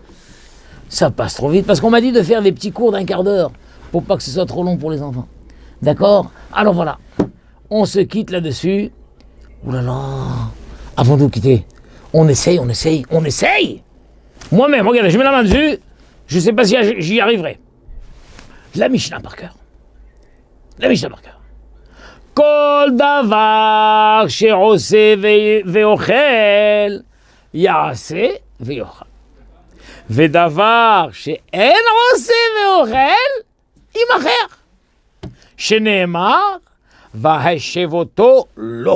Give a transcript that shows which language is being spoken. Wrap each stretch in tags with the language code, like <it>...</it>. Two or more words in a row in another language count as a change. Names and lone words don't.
<fr>Ça passe trop vite, parce qu'on m'a dit de faire des petits cours d'1 quart d'heure, pour pas que ce soit trop long pour les enfants. D'accord? Alors voilà. on se quitte là-dessus. Ouh là là, avant de nous quitter, on essaye. Moi-même, regardez, je mets la main dessus, je ne sais pas si j'y arriverai. La Mishnah par cœur.</fr> <he>כל דבר שעושה ואוכל, יעשה ויאכל. ודבר שאין עושה ואוכל, יימכר. שנאמר, והשב אותו לו.</he>